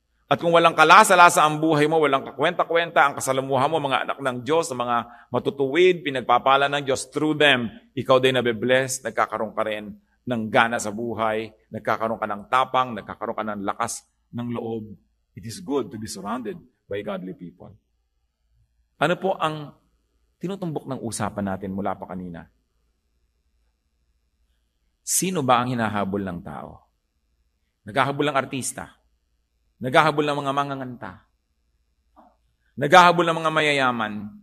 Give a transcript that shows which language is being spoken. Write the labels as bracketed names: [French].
[Filipino] At kung walang kalasa-lasa ang buhay mo, walang kakwenta-kwenta, ang kasalamuhan mo, mga anak ng Diyos, mga matutuwid, pinagpapala ng Diyos [English] through them, [Filipino] ikaw din nabibless, nagkakaroon ka rin ng gana sa buhay, nagkakaroon ka ng tapang, nagkakaroon ka ng lakas ng loob. [English] It is good to be surrounded by godly people. [Filipino] Ano po ang tinutumbok ng usapan natin mula pa kanina? Sino ba ang hinahabol ng tao? Naghahabol ng artista. Naghahabol ng mga manganganta. Naghahabol ng mga mayayaman.